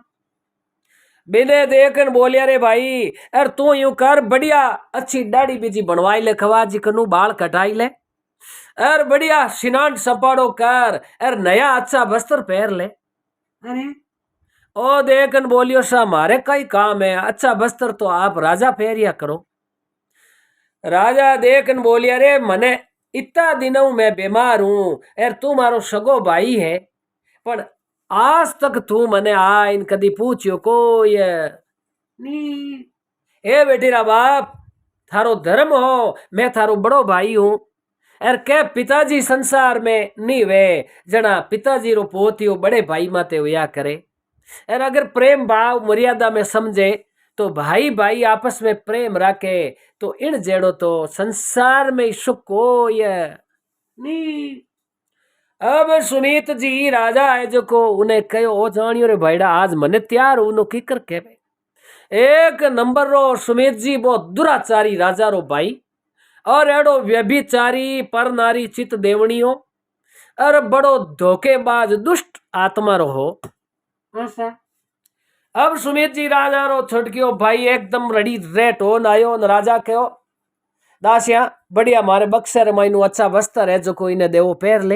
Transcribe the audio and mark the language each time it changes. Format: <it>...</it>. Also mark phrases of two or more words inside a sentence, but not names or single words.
<mwr>बिने देखन बोलिया रे भाई अरे तू यूं कर बढ़िया अच्छी दाढ़ी बीजी बनवाई ले खवा जी कनु बाल कटाई ले अरे बढ़िया स्नान सपाड़ो कर अरे नया अच्छा वस्त्र पहन ले। अरे ओ देखन बोलियो सा मारे कई काम है अच्छा वस्त्र तो आप राजा पहरिया करो। राजा देखन बोलिया रे मने इतना दिनों मैं बीमार हूं एर तू मारो सगो भाई है पण आज तक तू मने आइन कदी पूछियो को ये नी ए बेटीरा बाप थारो धर्म हो मैं थारो बड़ो भाई हूं एर के पिताजी संसार में नी वे जना पिताजी रो पोतियो बड़े भाई माते हुआ करे और अगर प्रेम भाव मर्यादा में समझे तो भाई भाई आपस में प्रेम रखे तो इन जेड़ो तो संसार में सुख हो ये नी अब सुमित जी राजा है जो को उन्हें कहो ओ जानियो रे भाईड़ा आज मने तैयार उनो किकर के एक नंबर रो सुमित जी बहुत दुराचारी राजा रो भाई और एड़ो व्यभिचारी पर नारी चित देवनियो और बड़ो धोखेबाज दुष्ट आत्मा रो हो। आशा अब सुमित जी राजा रो छुटकियो भाई एकदम रड़ी रेट हो आयो न राजा कहो दासिया बढ़िया मारे बक्से रे माइनु अच्छा वस्त्र है जो कोई ने देवो पहर ले।</mwr>